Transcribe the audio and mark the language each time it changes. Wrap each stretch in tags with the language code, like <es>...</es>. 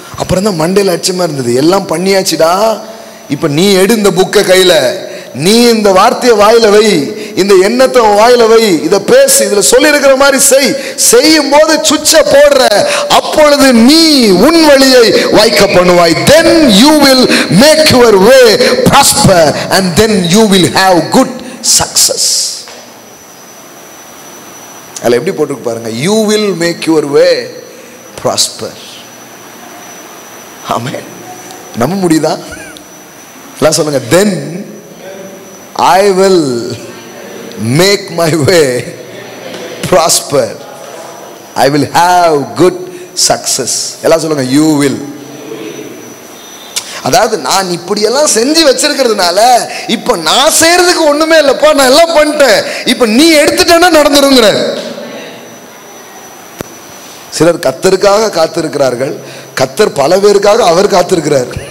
<ta>அப்புறம் தான் மண்டையில் அச்சமாக இருந்தது, எல்லாம் பண்ணியாச்சுடா, இப்போ நீ எடு இந்த புக்கை கையில், நீ இந்த வார்த்தையை வாயில வை, இந்த எண்ணத்தை வாயில வை, இதை பேசு, இதுல சொல்லி இருக்கிற மாதிரி செய்யும் போது சுவிட்ச போடுற, அப்பொழுது நீ உன் வழியை வாய்க்க பண்ணுவாய்.</ta> <en>then you will make your way prosper and then you will have good success.</en> <ta>அதுல எப்படி போட்டுருக்கு பாருங்க,</ta> <en>you will make your way prosper.</en> <ta>ஆமென். நம்ப முடியுதா? எல்லாம் சொல்லுங்க,</ta> <en>then I will make my way prosper, I will have good success.</en> <ta>எல்லாம் சொல்லுங்க,</ta> <en>you will.</en> <ta>அதாவது நான் இப்படியெல்லாம் செஞ்சு வச்சிருக்கிறதுனால இப்ப நான் செய்யறதுக்கு ஒண்ணுமே இல்லப்பா, நான் எல்லாம் பண்ணிட்டேன், இப்ப நீ எடுத்துட்டேன்னா நடந்துருங்கிற. சிலர் கத்தருக்காக காத்திருக்கிறார்கள், கத்தர் பல பேருக்காக அவர் காத்திருக்கிறார்.</ta>